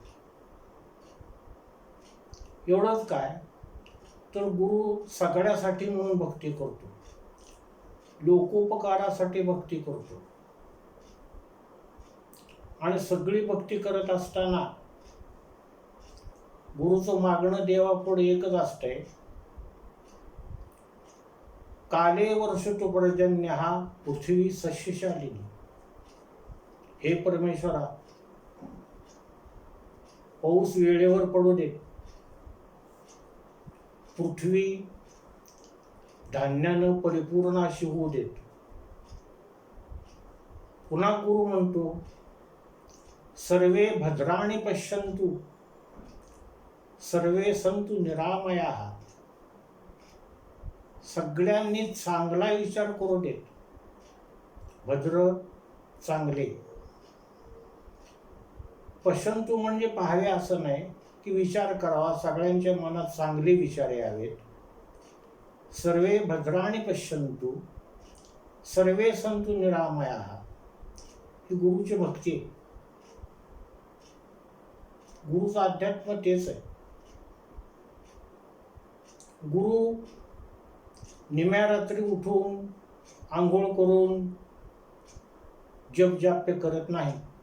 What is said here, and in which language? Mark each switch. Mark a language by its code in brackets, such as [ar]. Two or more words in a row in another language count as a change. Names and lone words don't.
[mr] एवढंच काय, तर गुरु सगळ्यासाठी म्हणून भक्ती करतो, लोकोपकारासाठी भक्ती करतो. आणि सगळी भक्ती करत असताना गुरुचं मागणं देवापुढे एकच असतंय, [sa] काले वर्षतु पर्जन्यः पृथ्वी सस्यशालिनी. [mr] हे परमेश्वरा, पाऊस वेळेवर पडू दे, पृथ्वी धान्यानं परिपूर्ण अशी होऊ देत. पुन्हा गुरु म्हणतो, [sa] सर्वे भद्राणि पश्यन्तु सर्वे सन्तु निरामयाः. [mr] सगळ्यांनी चांगला विचार करू देत. भद्र चांगले. पश्यन्तु म्हणजे पाहावे असं नाही की विचार करावा, सगळ्यांच्या मनात चांगले विचार यावेत. [sa] सर्वे भद्राणि पश्यन्तु सर्वे सन्तु निरामयाः. [mr] ही गुरुची भक्ती. गुरुचं अध्यात्म तेच आहे. गुरु निम्या रात्री उठून आंघोळ करून जप जाप्य करत नाही.